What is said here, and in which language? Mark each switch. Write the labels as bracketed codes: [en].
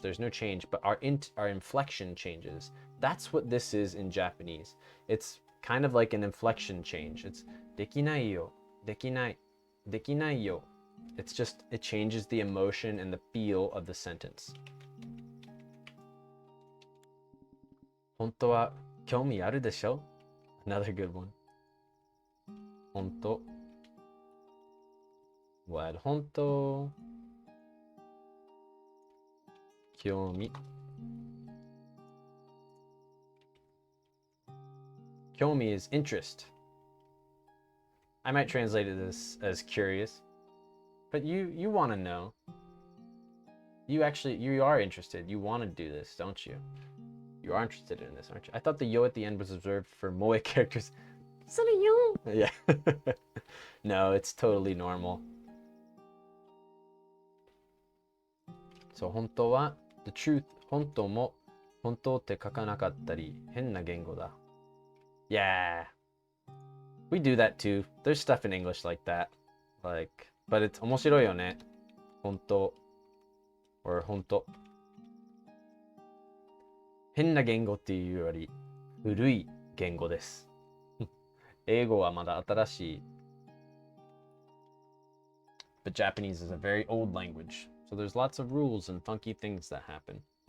[en] There's no change, but our inflection changes. That's what this is in Japanese. It's kind of like an inflection change. It's dekinai yo, dekinai, dekinai yo. It's just, it changes the emotion and the feel of the sentence. [ja] 本当は興味あるでしょ? [en] Another good one. 本当 Well, 本当興味興味 is interest. I might translate it as curious, but you want to know. You are interested. You want to do this, don't you? You are interested in this, aren't you? I thought the yo at the end was reserved for moe characters. Yeah. No, it's totally normal. So 本当は the truth. [ja] 本当も本当って書かなかったり変な言語だ. [en] Yeah. We do that too. There's stuff in English like that. Like, but it's [ja] 面白いよね. 本当. or 本当。変な言語っていうより古い言語です。英語はまだ新しい。 [en] But Japanese is a very old language, so there's lots of rules and funky things that happen.